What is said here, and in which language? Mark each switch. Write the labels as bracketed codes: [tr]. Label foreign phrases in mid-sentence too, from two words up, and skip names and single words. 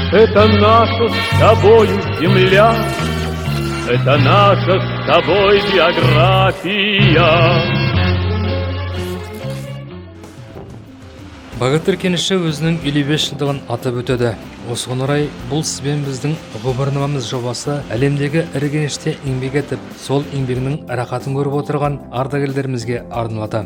[ru] Это наша с тобою земля, это наша с тобой биография. [kk] Багатыр кеніші өзінің 55 жылдығын атап өтеді. Осыған орай бұл сізбен біздің ғұмырнамамыз жобасы әлемдегі ірі кеніште еңбек етіп, сол еңбегінің рахатын көріп отырған ардагерлерімізге арналады.